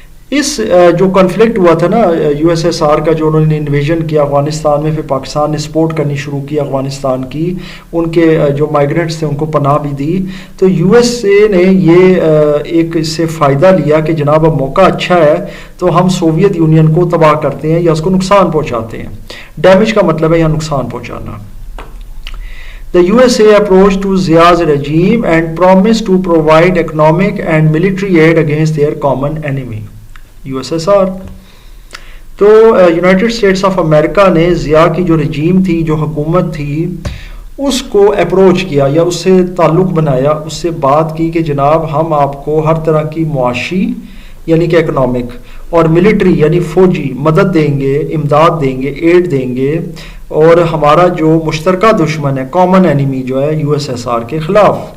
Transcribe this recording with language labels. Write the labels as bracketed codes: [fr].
[ur] اس جو کنفلکٹ ہوا تھا نا یو ایس ایس آر کا, جو انہوں نے انویژن کیا افغانستان میں, پھر پاکستان نے سپورٹ کرنی شروع کی افغانستان کی, ان کے جو مائیگرنٹس تھے ان کو پناہ بھی دی, تو یو ایس اے نے یہ ایک اس سے فائدہ لیا کہ جناب اب موقع اچھا ہے تو ہم سوویت یونین کو تباہ کرتے ہیں یا اس کو نقصان پہنچاتے ہیں. ڈیمیج کا مطلب ہے یا نقصان پہنچانا. [en] The USA approached to Zia's regime and promised to provide economic and military aid against their common enemy, USSR. [ur] تو یونائٹڈ اسٹیٹس آف امریکہ نے ضیاء کی جو رجیم تھی, جو حکومت تھی, اس کو اپروچ کیا یا اس سے تعلق بنایا, اس سے بات کی کہ جناب ہم آپ کو ہر طرح کی معاشی یعنی کہ اکنامک اور ملٹری یعنی فوجی مدد دیں گے, امداد دیں گے, ایڈ دیں گے, اور ہمارا جو مشترکہ دشمن ہے کامن اینیمی جو ہے یو ایس ایس آر کے خلاف.